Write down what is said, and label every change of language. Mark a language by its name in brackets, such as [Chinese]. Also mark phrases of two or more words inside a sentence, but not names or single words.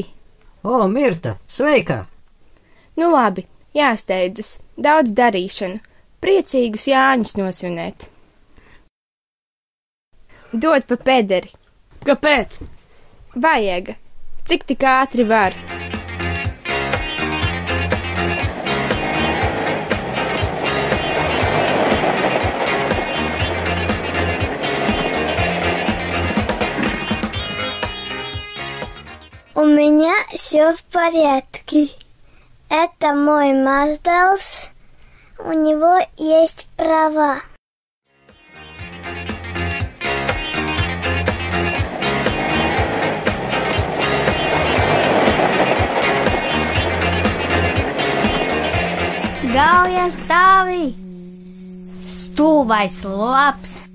[Latvian] O, Mirta, sveika! Nu labi, jāsteidzas, daudz darīšanu, priecīgus Jāņus nosvinēt. Dod pa pederi. Kāpēc? Vajaga, cik tik ātri var. [Russian] У меня все в порядке. Это мой Маздалс. У него есть права. [Latvian] Galja stāvī, stulbais lops.